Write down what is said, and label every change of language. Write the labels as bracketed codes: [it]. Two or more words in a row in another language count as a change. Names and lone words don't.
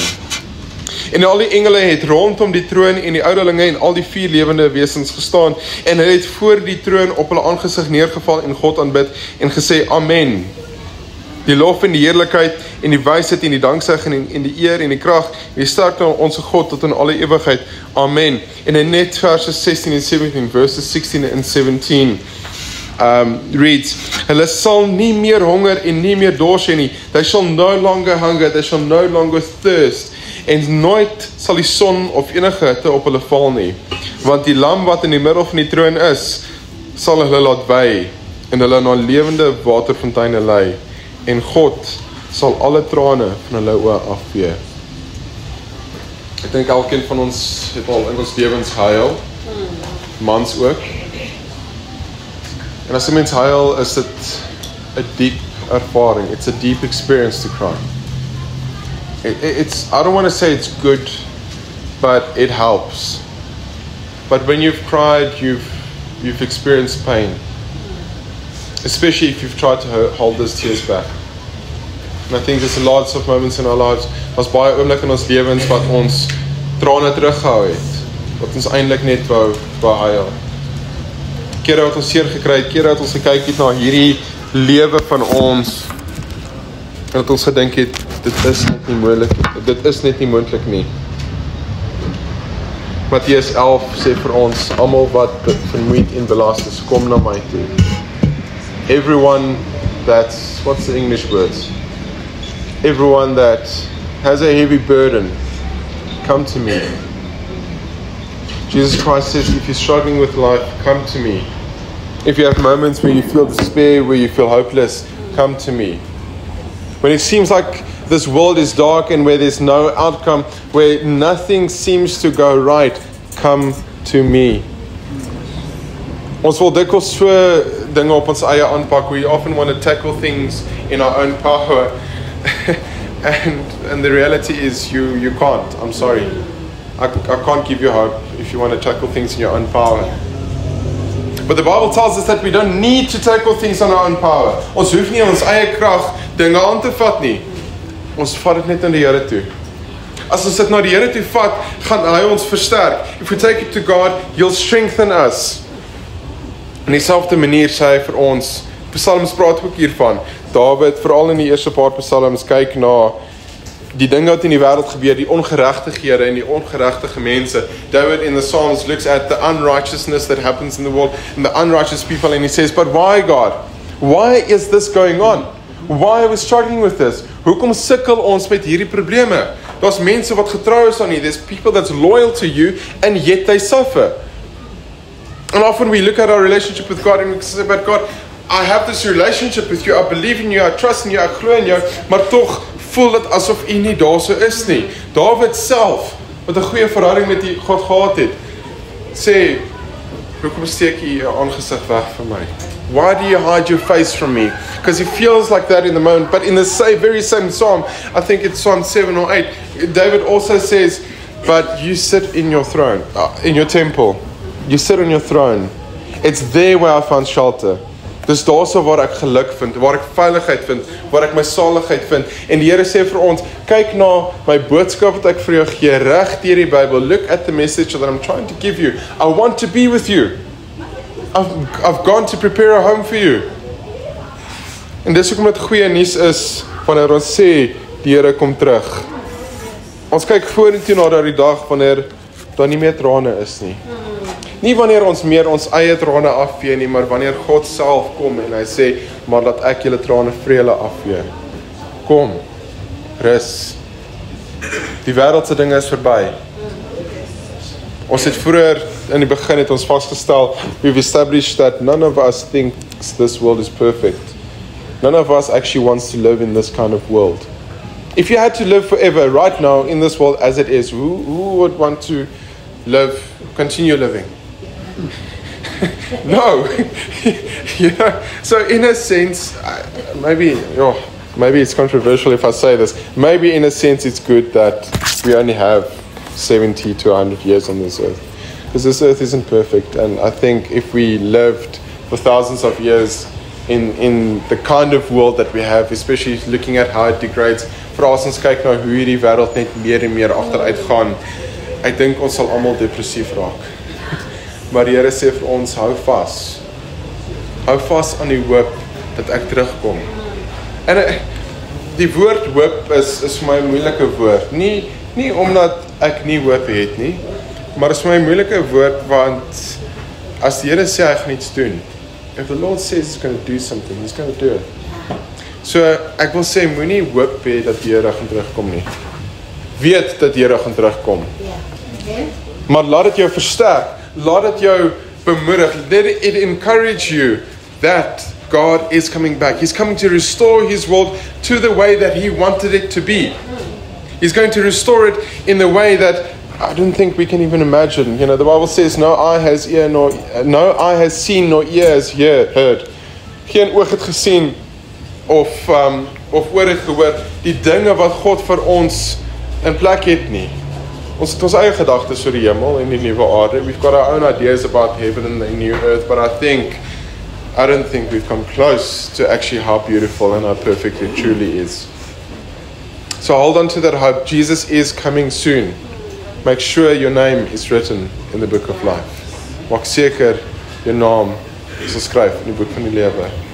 [af] En al die engele het rondom die troon en die ouderlinge en al die 4 lewende wesens gestaan en hulle het voor die troon op hulle aangesig neergeval en God aanbid en gesê, Amen. Die lof en die heerlikheid en die wysheid en die danksegging en die eer en die krag en die sterkte aan onze God tot in alle ewigheid. Amen. En in net verse 16 en 17, [en] verses 16 and 17 reads, [af] hulle sal nie meer honger en nie meer dors hê nie. [en] They shall no longer hunger, they shall no longer thirst. [af] En nooit sal die son of enige hitte op hulle val nie. Want die lam wat in die middel van die troon is, sal hulle laat wy en hulle na lewende waterfonteine lei. En God sal alle trane van hulle oë afvee. Ek dink elkeen van ons het al in ons lewens gehuil, mans ook. En as 'n mens huil, is dit 'n diep ervaring. [en] It's a deep experience to cry. I don't want to say it's good, but it helps. But when you've cried, you've experienced pain. Especially if you've tried to hold those tears back. And I think there's lots of moments in our lives, [af] was baie oomblikke in ons lewens wat ons trane teruggehou het, wat ons eintlik net wou huil. Kere wat ons seer gekry het, kere wat ons gekyk het na hierdie lewe van ons, en dat ons gedink het, dit is net nie moontlik nie, dit is net nie moontlik nie. Matteus 11 sê vir ons, almal wat vermoeid en belast is, kom na my toe. [en] Everyone that's, what's the English words? Everyone that has a heavy burden, come to me. Jesus Christ says, if you're struggling with life, come to me. If you have moments where you feel despair, where you feel hopeless, come to me. When it seems like this world is dark and where there's no outcome, where nothing seems to go right, come to me. [af] Ons wil dikwels so dinge op ons eie aanpak. [en] We often want to tackle things in our own power. and the reality is you can't. I'm sorry. I can't give you hope if you want to tackle things in your own power. But the Bible tells us that we don't need to tackle things on our own power. [af] Ons hoef nie ons eie krag dinge aan te vat nie. Ons vat dit net aan die Here toe. As ons dit na die Here toe vat, gaan hy ons versterk. [en] If we take it to God, he'll strengthen us. [af] In dieselfde manier sê hy vir ons, Psalms praat ook hiervan. David, veral in die eerste paar Psalms, kyk na die dinge wat in die wêreld gebeur, die ongeregtighede en die ongeregtige mense. [en] David in the Psalms looks at the unrighteousness that happens in the world and the unrighteous people, and he says, but why, God? Why is this going on? Why are we struggling with this? [af] Hoekom sukkel ons met hierdie probleme? Daar's mense wat getrou is aan U. [en] There's people that's loyal to You, and yet they suffer. And often we look at our relationship with God and we say, but God, I have this relationship with You, I believe in You, I trust in You, I [af] glo in Jou, maar tog voel dit asof U nie daar so is nie. Dawid self, wat 'n goeie verhouding met God gehad het, sê, hoekom steek U Jou aangesig weg van my? [en] Why do You hide Your face from me? Because he feels like that in the moment. But in the very same psalm, I think it's Psalm 7 or 8, David also says, but You sit in Your throne, in Your temple. You sit on Your throne. It's there where I find shelter. [af] Dis daarso waar ek geluk vind, waar ek veiligheid vind, waar ek my saligheid vind. En die Here sê vir ons, kyk na my boodskap wat ek vir jou gee, reg deur die Bybel. [en] Look at the message that I'm trying to give you. I want to be with you. I've gone to prepare a home for you. [af] En dis hoekom dit goeie nuus is wanneer ons sê die Here kom terug. Ons kyk vorentoe na daardie dag wanneer daar nie meer trane is nie. Nie wanneer ons meer ons eie trane afvee nie, maar wanneer God self kom en hy sê, maar laat ek julle trane vir julle afvee. Kom, rus. Die wêreldse dinge is verby. Ons het vroeër in die begin het ons vasgestel, [en] we've established that none of us thinks this world is perfect. None of us actually wants to live in this kind of world. If you had to live forever right now in this world as it is, who would want to continue living? No. So in a sense, maybe it's controversial if I say this. Maybe in a sense it's good that we only have 70 to 100 years on this earth. Because this earth isn't perfect. And I think if we lived for thousands of years in the kind of world that we have, especially looking at how it degrades, [af] veral as ons kyk na hoe hierdie wêreld net meer en meer agteruit gaan, ek dink ons sal almal depressief raak. Maar die Here sê vir ons, hou vas. Hou vas aan die hoop dat ek terugkom. En die woord hoop is vir my 'n moeilike woord. Nie omdat ek nie hoop het nie, maar is vir my 'n moeilike woord want as die Here sê hy gaan iets doen, [en] if the Lord says he's going to do something, he's going to do it. [af] So ek wil sê moenie hoop hê dat die Here gaan terugkom nie. Weet dat die Here gaan terugkom. Maar laat dit jou versterk. Laat dit jou bemoedig. [en] Let it encourage you that God is coming back. He's coming to restore His world to the way that He wanted it to be. He's going to restore it in the way that I don't think we can even imagine. You know, the Bible says, no eye has seen, nor ear has heard. [af] Geen oog het gesien of oor het gehoor die dinge wat God vir ons in plek het nie. Ons het ons eie gedagtes oor die hemel en die nuwe aarde. [en] We've got our own ideas about heaven and the new earth, but I don't think we've come close to actually how beautiful and how perfect it truly is. So hold on to that hope. Jesus is coming soon. Make sure your name is written in the book of life. [af] Maak seker jou naam is geskryf in die boek van die lewe.